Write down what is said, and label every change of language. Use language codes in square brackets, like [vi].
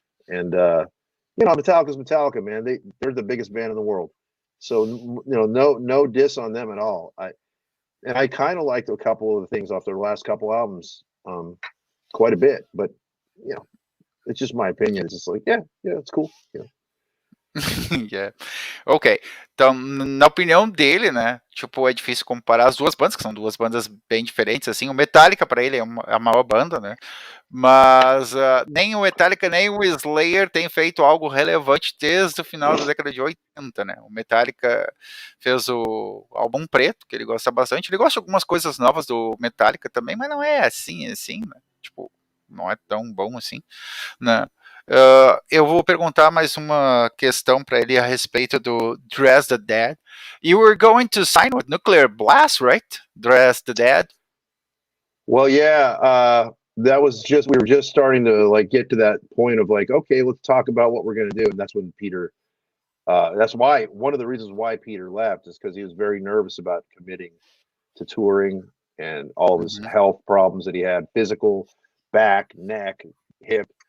[en] And you know, Metallica's Metallica, man. They're the biggest band in the world. So you know, no diss on them at all. I kind of liked a couple of the things off their last couple albums, quite a bit. But you know, it's just my opinion. It's just like, yeah, it's cool. You know. Yeah. [pt] Ok, então na opinião dele, né, tipo, é difícil comparar as duas bandas, que são duas bandas bem diferentes, assim, o Metallica pra ele é a maior banda, né, mas nem o Metallica nem o Slayer tem feito algo relevante desde o final da década de 80, né, o Metallica fez o álbum Preto, que ele gosta bastante, ele gosta de algumas coisas novas do Metallica também, mas não é assim, né, tipo, não é tão bom assim, né. Eu vou perguntar mais uma questão para ele a respeito do Dress the Dead. [en] You were going to sign with Nuclear Blast, right? Dress the Dead. Well, yeah, that was we were just starting to like get to that point of like, okay, let's talk about what we're going to do, and that's when Peter. That's why one of the reasons why Peter left is because he was very nervous about committing to touring and all of his health problems that he had, physical, back, neck, hip.